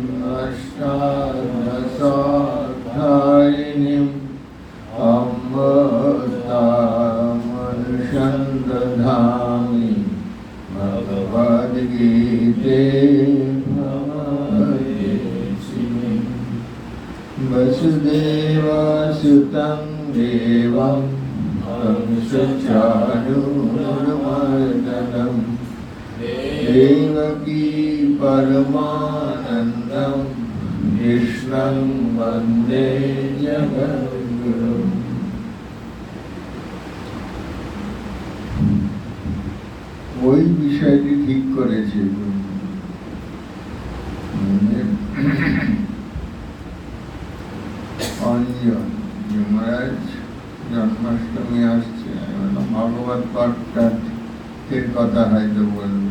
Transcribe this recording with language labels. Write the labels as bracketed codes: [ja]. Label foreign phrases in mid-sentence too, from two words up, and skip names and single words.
[sa] अष्टादशाध्यायिनीम् अमृतामनुषं दधामि भगवद्गीते भवदेशिनीं वसुदेवसुतं देवं कंसचाणूरमर्दनं देवकी परमानन्दं कृष्णं वन्दे जगद्गुरुं [bn] ওই বিষয়টি ঠিক করেছে অঞ্জন যমরাজ জন্মাষ্টমী আসছে, ভাগবত পাঠের কথা হয়তো বলবে।